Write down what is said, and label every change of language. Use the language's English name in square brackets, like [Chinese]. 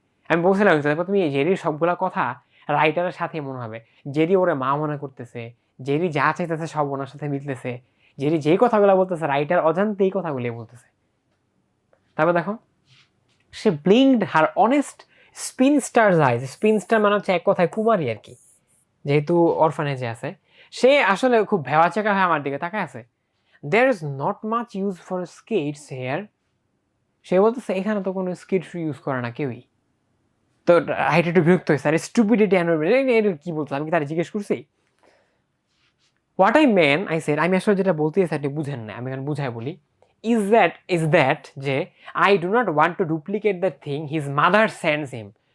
[Bangla] আমি বলছিলাম তুমি জেরির সবগুলা কথা রাইটারের সাথে মনে হবে, জেরি ওরে মা মনে করতেছে, জেরি যা চাইতেছে সব ওনার সাথে মিলতেছে, জেরি যেই কথাগুলো বলতেছে রাইটার অজান্তে এই কথাগুলি বলতেছে। তারপর দেখো, সে [English] blinked her honest spinsters eyes, [Bangla] স্পিনস্টার মানে হচ্ছে এক কথায় কুমারী আর কি, যেহেতু অরফানেজে আছে। সে আসলে খুব ভেওয়াচেকা হয়ে আমার দিকে তাকায় আছে। [English] There is not much use for skates here. [Bangla] সে বলতেছে এখানে তো কোনো স্কিট ইউজ করে না কেউই। তো রাইট একটু বিরক্ত হয়েছে, আর স্টুপিডিটি কি বলতো, আমি কি তারা জিজ্ঞেস করছি? [English] what I mean I said, [Bangla] আমি আসলে যেটা বলতে চাইছি আপনি বুঝেন না, আমি এখানে বুঝাই বলি। [English] Is that যে I do not want to duplicate the thing his mother sends him.